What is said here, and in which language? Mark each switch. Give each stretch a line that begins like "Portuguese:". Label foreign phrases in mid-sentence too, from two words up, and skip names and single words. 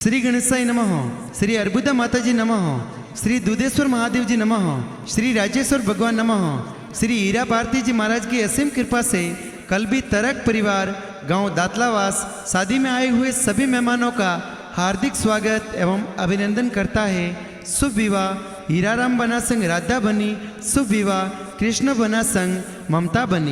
Sanskrit: श्री गणेशाय नमः, श्री अर्बुदा माताजी नमः, श्री दुधेश्वर महादेव जी नमः, श्री राजेश्वर भगवान नमः।
Hindi: श्री हीरा भारती जी महाराज की असीम कृपा से कल भी तरक परिवार गांव दातलावास शादी में आए हुए सभी मेहमानों का हार्दिक स्वागत एवं अभिनंदन करता है। शुभ विवाह हीराराम बना संग राधा बनी, शुभ विवाह कृष्ण बना संग ममता बनी।